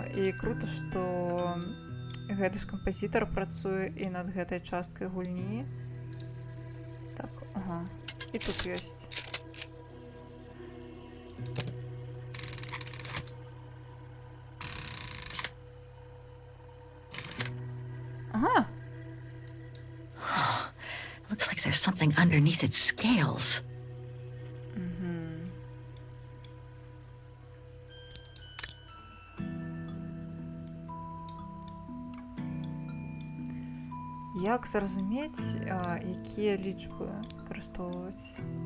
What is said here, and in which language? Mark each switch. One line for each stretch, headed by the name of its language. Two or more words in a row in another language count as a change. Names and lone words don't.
Belarusian: І круто, што гэты ж кампазітар працуе і над гэтай часткай гульні. Так, ага. І тут ёсць. Ага.
English: Looks like there's something underneath its scales.
Belarusian: Як зразумець, якія лічбы выкарыстоўваць?